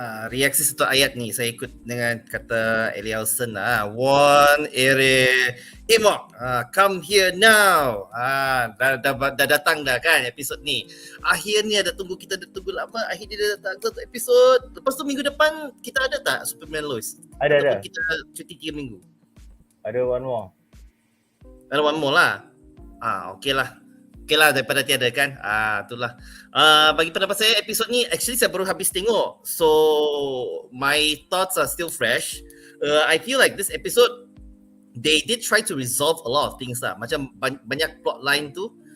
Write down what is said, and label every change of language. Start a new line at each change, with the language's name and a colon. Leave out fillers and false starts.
Malay: Reaksi satu ayat ni saya ikut dengan kata Elielson lah.
English: One area Emok, come here now.
Malay: Dah datang dah kan episod ni. Akhirnya kita dah tunggu lama. Akhirnya dia datang satu episod. Lepas tu minggu depan kita ada tak Superman Lois? Ada. Kita cuti 3 minggu.
English: Ada one more
Malay: lah. Okey lah daripada tiada kan. Itulah. Bagi pendapat saya episod ni actually saya baru habis tengok.
English: So my thoughts are still fresh. I feel like this episode they did try to resolve a lot of things lah.
Malay: Macam banyak plot line tu